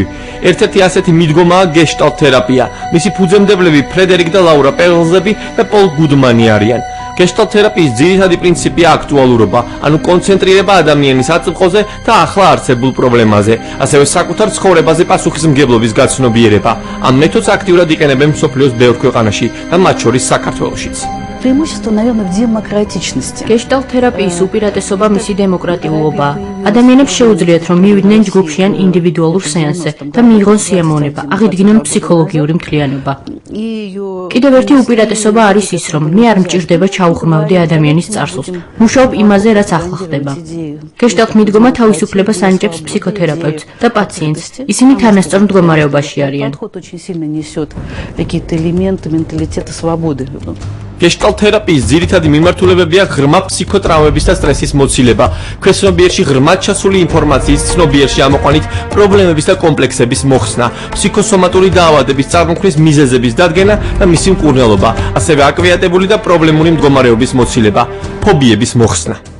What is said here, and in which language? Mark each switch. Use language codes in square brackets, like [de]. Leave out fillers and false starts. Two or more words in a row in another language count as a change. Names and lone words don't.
[ka] ერთ-ერთი ასეთი მიდგომაა გეშტალტ თერაპია. მისი ფუძემდებლები ფრედერიკ და ლაურა პერლზები და პოლ გუდმანი არიან. გეშტალტ თერაპიის ძირითადი პრინციპია აქტუალურობა, ანუ კონცენტრირება ადამიანის აწმყოზე და ახლა არსებულ პრობლემაზე, ასევე საკუთარ ცხოვრებაზე პასუხისმგებლობის გაცნობიერება. ამ მეთოდს აქტიურად იყენებენ მსოფლიოს ბევრ ქვეყანაში და მათ შორის საქართველოშიც. [ru] Преимущество, наверное, в демократичности. [ka] გეშტალტ-თერაპიის უპირატესობა მისი დემოკრატიულობაა. ადამიანებს შეუძლიათ, რომ მივიდნენ ჯგუფში ან ინდივიდუალურ სეანსზე და მიიღონ სიამოვნება, აღიდგინონ ფსიქოლოგიური მთლიანობა. კიდევ ერთი უპირატესობა არის ის, რომ მე არ მჭირდება ჩაუღრმავდე ადამიანის წარსულს. მუშაობ იმაზე, რაც ახლა ხდება. გეშტალტ მიდგომა თავისუფლებას ანიჭებს ფსიქოთერაპევტს და პაციენტს. ისინი თანასწორ მდგომარეობაში არიან. [ru] Подход очень сильно несет какие-то элементы менталитета свободы. [ka] გეშტალტ თერაპიის ძირითადი მიმართულებებია ღრმა ფსიქოტრაუმების და სტრესის მოცილება, ქვესნობიერში ღრმად ჩასული ინფორმაციის ცნობიერში ამოყვანით პრობლემების და კომპლექსების მოხსნა, ფსიქოსომატური დაავადების წარმოქმნის მიზეზების დადგენა და მისი მკურნალობა, ასევე აკვიატებული და პრობლემური მდგომარეობის მოცილება, ფობიების მოხსნა.